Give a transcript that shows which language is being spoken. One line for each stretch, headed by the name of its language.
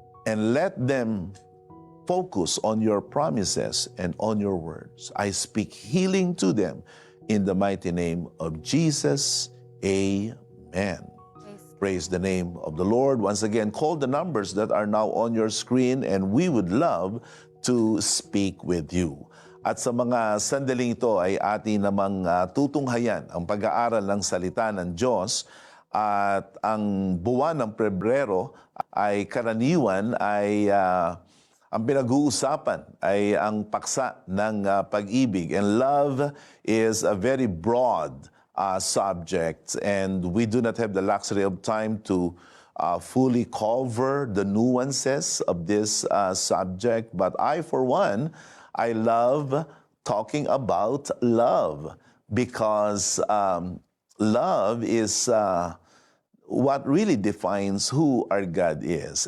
English: and let them focus on your promises and on your words. I speak healing to them in the mighty name of Jesus. Amen. Praise God. Praise the name of the Lord. Once again, call the numbers that are now on your screen, and we would love to speak with you.
Filipino: At sa mga sandaling ito ay atin namang tutunghayan ang pag-aaral ng salita ng Diyos. At ang buwan ng Pebrero ay karaniwan ay ang pinag-uusapan ay ang paksa ng pag-ibig.
English: And love is a very broad subject, and we do not have the luxury of time to fully cover the nuances of this subject. But I, for one, I love talking about love, because love is what really defines who our God is.